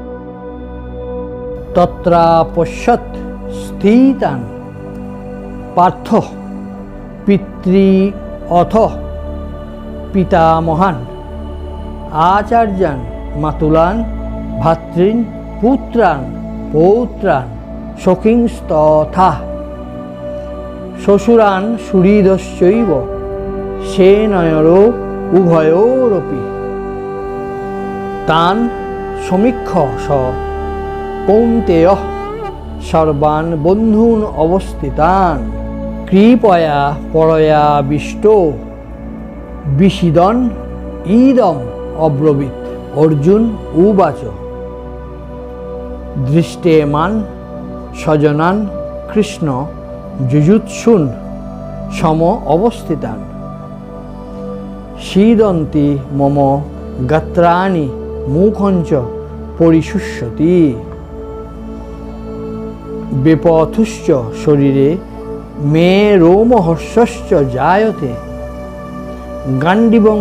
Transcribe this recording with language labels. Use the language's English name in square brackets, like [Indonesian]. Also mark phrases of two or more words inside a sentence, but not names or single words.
[Sanskrit] তত্রাপশ্যৎ স্থিতান পার্থ পিতৃ অথ পিতামহান আচার্যান মাতুলান ভাতৃন পুত্রান পৌত্রান সখিংস্তথা শ্বশুরান সুহৃদশ্চৈব সেনয়োরো উভয়োরপি তান সমীক্ষ স কৌন্তেয়ঃ সর্বান বন্ধূন অবস্থিতান কৃপয়া পরয়াবিষ্টো বিষিদন ইদম অব্রবীত। অর্জুন উবাচ দৃষ্টেমান স্বজনান কৃষ্ণ যুযুৎসুন সম অবস্থিতান সিদন্তি মম গাত্রাণি মুখঞ্চ পরিশুষ্যতি বেপথুশ্চ শরীরে মে রোমহর্ষশ্চ জায়তে গান্ডিবং